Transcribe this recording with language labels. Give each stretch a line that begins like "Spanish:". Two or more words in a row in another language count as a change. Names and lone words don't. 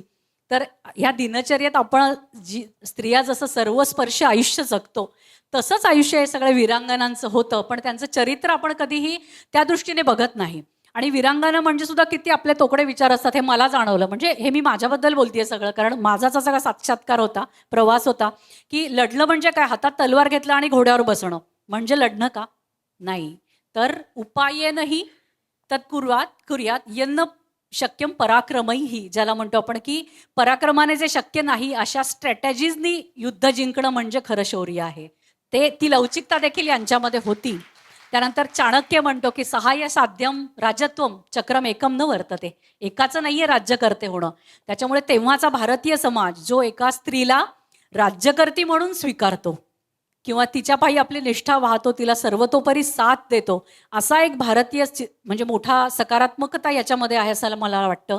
Marathi: तर ह्या दिनचर्येत आपण स्त्रिया जसं सर्वस्पर्शी आयुष्य जगतो तसंच आयुष्य हे सगळ्या वीरांगनांचं होतं, पण त्यांचं चरित्र आपण कधीही त्या दृष्टीने बघत नाही. आणि वीरांगना म्हणजे सुद्धा किती आपले तोकडे विचार असतात हे मला जाणवलं. म्हणजे हे मी माझ्याबद्दल बोलतेय सगळं, कारण माझाच असा का साक्षात्कार होता, प्रवास होता की लढलं म्हणजे काय, हातात तलवार घेतला आणि घोड्यावर बसणं म्हणजे लढणं का? नाही. तर
Sanskrit: उपायेनही तत्कुर्यात यन्न शक्यम पराक्रमही,
Marathi: ज्याला म्हणतो आपण की पराक्रमाने जे शक्य नाही अशा स्ट्रॅटेजीजनी युद्ध जिंकणं म्हणजे खरं शौर्य आहे. ती लवचिकता देखील यांच्यामध्ये होती. त्यानंतर चाणक्य म्हणतो की
Sanskrit: सहाय्य साध्यम राजत्वम चक्रम एकम न वर्तते.
Marathi: एकाचं नाहीये राज्यकर्ते होणं. त्याच्यामुळे तेव्हाचा भारतीय समाज जो एका स्त्रीला राज्यकर्ती म्हणून स्वीकारतो किंवा तिच्या पायी आपली निष्ठा वाहतो, तिला सर्वतोपरी साथ देतो, असा एक भारतीय म्हणजे मोठा सकारात्मकता याच्यामध्ये आहे असं मला वाटतं.